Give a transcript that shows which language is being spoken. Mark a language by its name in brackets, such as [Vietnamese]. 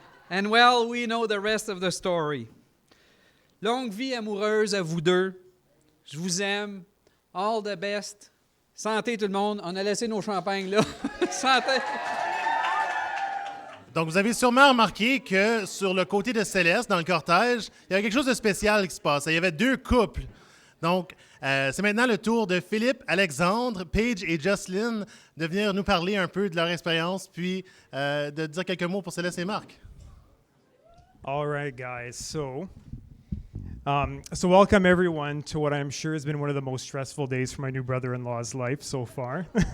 [English] And well, we know the rest of the story. [French] Longue vie amoureuse à vous deux. Je vous aime. [English] All the best. [French] Santé tout le monde. On a laissé nos champagnes là. Santé. Donc, vous avez sûrement remarqué que sur le côté de Céleste, dans le cortège, il y avait quelque chose de spécial qui se passait. Il y avait deux couples. Donc, c'est maintenant le tour de Philippe, Alexandre, Paige et Jocelyn de venir nous parler un peu de leur expérience, puis de dire quelques mots pour Céleste et Marc. [English] All right, guys. So welcome everyone to what I'm sure has been one of the most stressful days for my new brother-in-law's life so far.